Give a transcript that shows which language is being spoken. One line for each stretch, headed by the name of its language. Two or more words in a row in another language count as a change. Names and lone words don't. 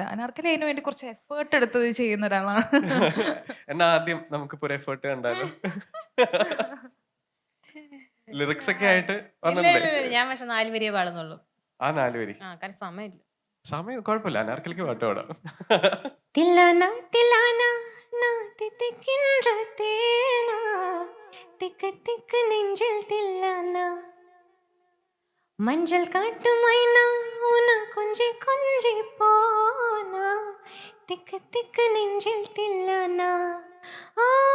Malayalam: അനാർക്കലി അതിന് വേണ്ടി കുറച്ച് എഫേർട്ട് എടുത്തത് ചെയ്യുന്ന ഒരാളാണ്. എന്നാ ആദ്യം നമുക്കിപ്പോ ഒരു എഫേർട്ട് കണ്ടാലോ? ലിറിക്സ് ഒക്കെ ആയിട്ട് വന്നില്ലേ? ഞാൻ പക്ഷെ 4 വരിയെ പാടുന്നുള്ളൂ. ആ 4 വരി കാരണം സമയമില്ല. സമയം കുഴപ്പമില്ല, അനാർക്കലിക്ക് പാട്ട് പാടാം.
Tamil: தில்லானா தில்லானா நான் தித்திக்கின்ற தேனா திக்கு திக்கு நெஞ்சில் தில்லானா மஞ்சள் காட்டு மைனா உன கொஞ்சி கொஞ்சி போனா திக்கு திக்கு நெஞ்சில் தில்லானா ஆ,